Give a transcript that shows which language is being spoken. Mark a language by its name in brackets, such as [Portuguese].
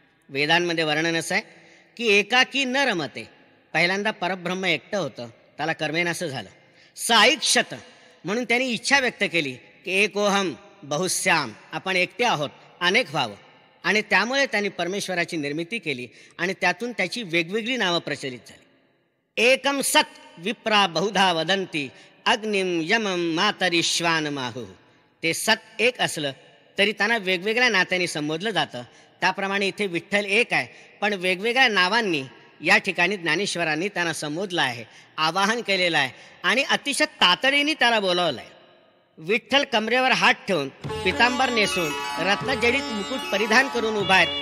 [Marathi] वेदांमध्ये वर्णन असं आहे की [Sanskrit] एकाकी न रमते. [Marathi] पहिल्यांदा परब्रह्म एकटं होतं, त्याला कर्मेनासं झालं. साईक्षत म्हणून त्यांनी इच्छा व्यक्त केली की [Sanskrit] एकोहम बहुश्याम, [Marathi] आपण एकटे आहोत, अनेक व्हावं. आणि त्यामुळे त्यांनी परमेश्वराची निर्मिती केली आणि त्यातून त्याची वेगवेगळी नावं प्रचलित झाली. [Sanskrit] एकम सत विप्रा बहुधा वदंती अग्निम यमम मातरिश्वान माहू. [Marathi] ते सत एक असलं तरी त्यांना वेगवेगळ्या नात्यांनी संबोधलं जातं. त्याप्रमाणे इथे विठ्ठल एक आहे, पण वेगवेगळ्या नावांनी या ठिकाणी ज्ञानेश्वरांनी त्यांना संबोधलं आहे, आवाहन केलेलं आहे आणि अतिशय तातडीने त्याला बोलावलं आहे. विठ्ठल कमरेवर हात ठेवून पितांबर नेसून रत्नजडित मुकुट परिधान करून उभा आहे.